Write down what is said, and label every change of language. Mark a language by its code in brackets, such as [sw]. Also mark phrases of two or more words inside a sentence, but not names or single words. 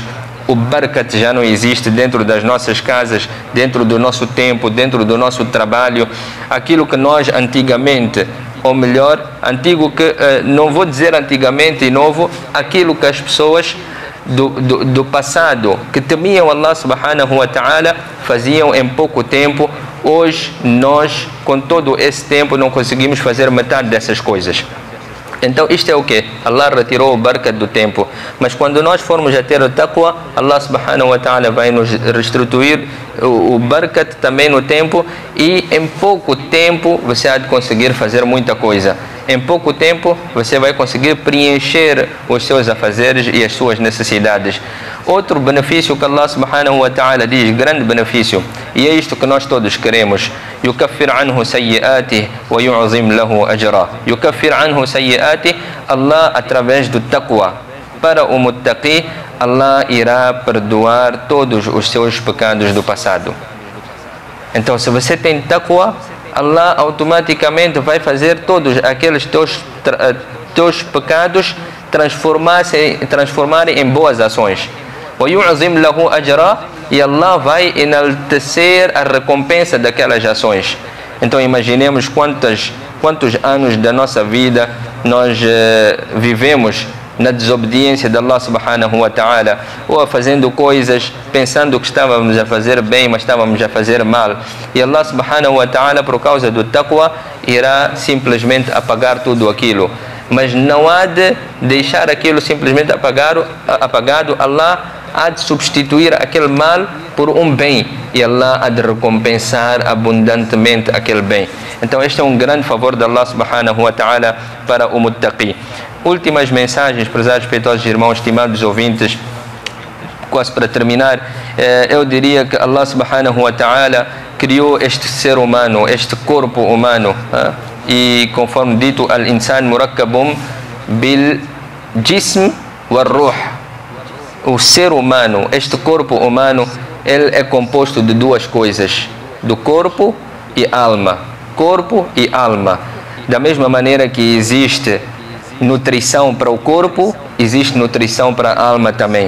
[pt] O barakat já não existe dentro das nossas casas, dentro do nosso tempo, dentro do nosso trabalho. Aquilo que nós antigamente, ou melhor, antigo que, não vou dizer antigamente e novo, aquilo que as pessoas do passado que temiam [ar] الله سبحانه وتعالى [pt] faziam em pouco tempo. Hoje nós, com todo esse tempo, não conseguimos fazer metade dessas coisas. Então isto é o que? Allah retirou o barakat do tempo. Mas quando nós formos a ter o taqwa, [ar] الله سبحانه وتعالى [pt] vai nos restituir o barakat também no tempo, e em pouco tempo você há de conseguir fazer muita coisa. Em pouco tempo você vai conseguir preencher os seus afazeres e as suas necessidades. Outro benefício que [ar] الله سبحانه وتعالى [pt] diz, grande benefício, e é isto que nós todos queremos: [ar] يكفر عنه سيئاته ويعظم له أجرا. يكفر عنه سيئاته، الله, [pt] através do taqwa, para o muttaqi, Allah irá perdoar todos os seus pecados do passado. Então, se você tem taqwa, Allah automaticamente vai fazer todos aqueles teus pecados transformarem em boas ações. [ar] وَيُعْظِمْ لَهُ أَجْرًا, [pt] e Allah vai enaltecer a recompensa daquelas ações. Então imaginemos quantos anos da nossa vida nós vivemos na desobediência de [ar] الله سبحانه وتعالى, [pt] ou fazendo coisas pensando que estávamos a fazer bem, mas estávamos a fazer mal. [ar] E الله سبحانه وتعالى, [pt] por causa do taqwa, irá simplesmente apagar tudo aquilo. Mas não há de deixar aquilo simplesmente apagado. Allah há de substituir aquele mal por um bem, e Allah há de recompensar abundantemente aquele bem. Então este é um grande favor de [ar] الله سبحانه وتعالى [pt] para o muttaqi. Últimas mensagens, prezados respeitosos irmãos, estimados ouvintes, quase para terminar. Eu diria que [ar] الله سبحانه وتعالى [pt] criou este ser humano, este corpo humano, e conforme dito, [ar] الإنسان مركب بالجسم والروح. [pt] O ser humano, este corpo humano, ele é composto de 2 coisas: do corpo e alma. Corpo e alma. Da mesma maneira que existe nutrição para o corpo, existe nutrição para a alma também.